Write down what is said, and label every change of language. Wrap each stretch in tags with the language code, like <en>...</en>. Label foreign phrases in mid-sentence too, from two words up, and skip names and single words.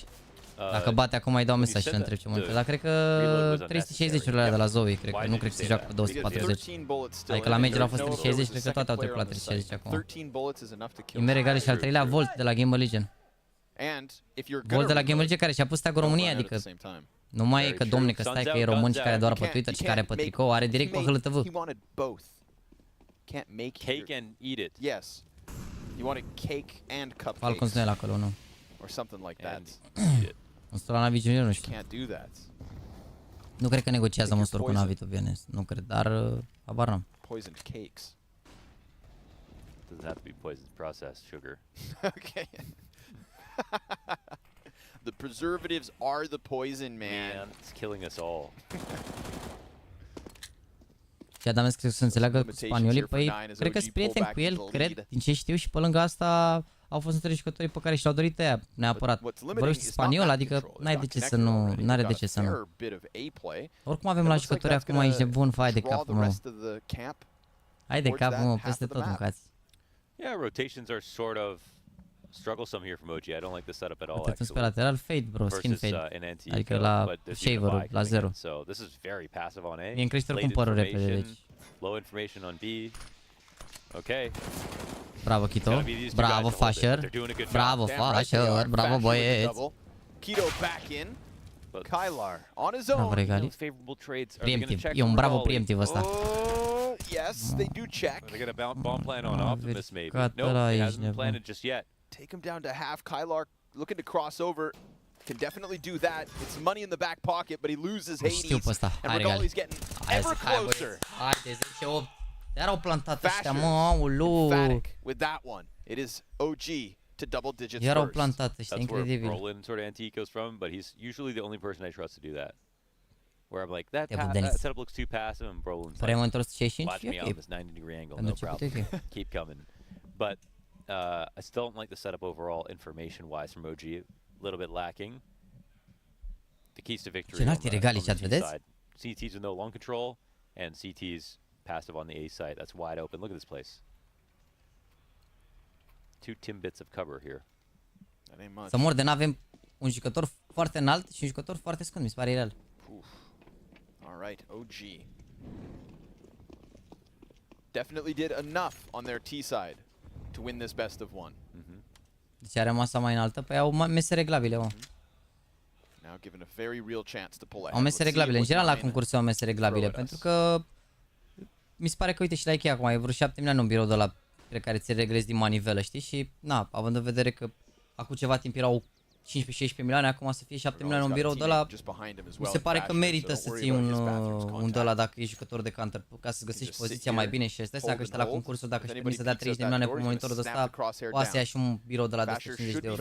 <ro>Dacă bate acum îi dau mesaj și întreb ce mă. Dar cred că 360-urile de la Zoe, cred că nu cred că se joacă pe 240. Adică la meciul au fost 360, cred că toate au trecut la 360 acum. IEM Regali și al 3-lea Volt de la Gamer Legion. Volt de la Gamer Legion care și-a pus tagul România, adică nu mai e că domne că stai că e român și care doar pe Twitter și care pe tricou, are direct pe HLTV.</ro> <en>Cake and eat it. Yes. You want a cake and cupcakes.</en> <ro>Falcons nu e la acolo, nu.</ro> <en>Or something like that.</en> <ro>Monster la Navi Junior, nu știu.</ro> <en>Can't do that.</en> <ro>Nu cred că negociază Monster cu Navi,</ro> <en>to be honest.</en> <ro>Nu cred, dar habar n-am.</ro> <en>Poisoned cakes. Doesn't have to be poisoned, processed sugar. Okay. The preservatives are the poison, man. It's killing us all.</en> <ro>Și Adam scrie să înțeleagă cu spaniolii, păi cred că sunt prieteni cu el, cred, din ce știu și pe lângă asta au fost între jucătorii pe care și-au dorit ea, neapărat. Vorbești spaniol, adică n-ai de ce să nu, n-are de ce să nu. Oricum avem la jucători acum, ești nebun, fai de capul meu. Hai de capul meu, peste tot mâncați.</ro> <en>Yeah, rotations are sort of strugglesome here from OG. I don't like the setup at all. Actually.</en> <ro>Pe lateral fade, bro,</ro> <en>skin fade.</en> <ro>Adică la shaver-ul, la 0.</ro> <en>So this is very passive on A.</en> <ro>E în creștere cum părul repede, deci.</ro> <en>Low information on B. Okay.</en> <ro>Bravo, Kito. Bravo, Fasher. Bravo, Fasher. Bravo, băieți.</ro> <en>Kito back in. Kylar on his own.</en> <ro>Bravo, Regali. Preemptive. E un bravo preemptive ăsta.</ro> <en>Yes, they do check. They're gonna bomb plan on Optimus, maybe. Nope, he hasn't planted just yet. Take him down to half. Kylar looking to cross over. Can definitely do that. It's money in the back pocket, but he loses Hades. And Regali's getting ever closer.</en> <ro>Haide, 10-8. Iar au plantat ăștia, mă, aulu.</ro> <en>With that one, it is OG to double digits.</en> <ro>Iar au plantat ăștia, incredibil.</ro> <en>That's where Roland sort of antique goes from, but he's usually the only person I trust to do that. Where I'm like, that setup looks too passive, and Brolin's like, watch me out this 90-degree angle, no problem. Keep coming. But I still don't like the setup overall, information-wise, from OG. A little bit lacking. The keys to victory on the side. CTs with no long control, and CTs passive on the A side. That's wide open. Look at this place. 2 timbits of cover here.</en> <ro>Să mor de n-avem un jucător foarte înalt și un jucător foarte scund, mi se pare real.</ro> <en>All right, OG definitely did enough on their T side to win this best of one.</en> <ro>Deci are masa mai înaltă, păi au mese reglabile, mă.</ro> <en>Now given a very real chance to pull ahead.</en> <ro>Au mese reglabile, în general la concurs au mese reglabile, pentru că mi se pare că, uite, și la Ikea acum, e vreo 7 milioane un birou de la pe care ți-l reglezi din manivelă, știi? Și, na, având în vedere că acum ceva timp erau 15-16 milioane, acum să fie 7 milioane un birou de la... Mi se pare că merită să ții un de la dacă ești jucător de counter, ca să găsești poziția mai bine și stai seama că ăștia la concursul, dacă își permite să dea 30 de milioane pe monitorul de ăsta, poate să ia și un birou de la 250 de euro.</ro>